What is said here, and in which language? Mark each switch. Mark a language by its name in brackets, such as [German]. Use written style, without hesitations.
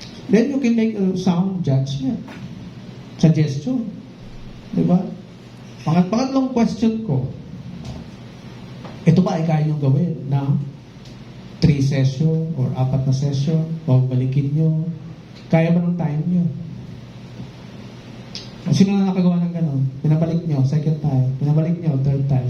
[English] Then you can make a sound judgment. [Filipino] Suggestion. Diba? Pangatlong question ko, ito ba ay kaya niyong gawin na 3 session or 4 na session, balikin nyo. Kaya ba ng time nyo? Sino na nakagawa ng ganon? Pinabalik nyo, second time. Pinabalik nyo, third time.